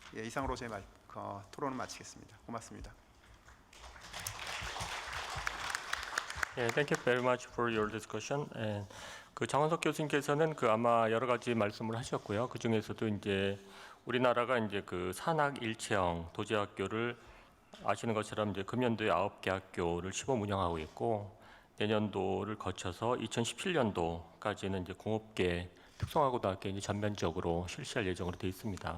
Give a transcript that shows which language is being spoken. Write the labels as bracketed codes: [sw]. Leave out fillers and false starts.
[ko] 예, 이상으로 제 토론을 마치겠습니다. 고맙습니다. [en] Yeah, thank you very much for your discussion. And [ko] 장원석 교수님께서는 아마 여러 가지 말씀을 하셨고요. 그 중에서도 이제 우리나라가 이제 산학 일체형 도제학교를 아시는 것처럼 이제 금년도에 9개 학교를 시범 운영하고 있고 내년도를 거쳐서 2017년도까지는 이제 9개 특성화고등학교 이제 전면적으로 실시할 예정으로 되어 있습니다.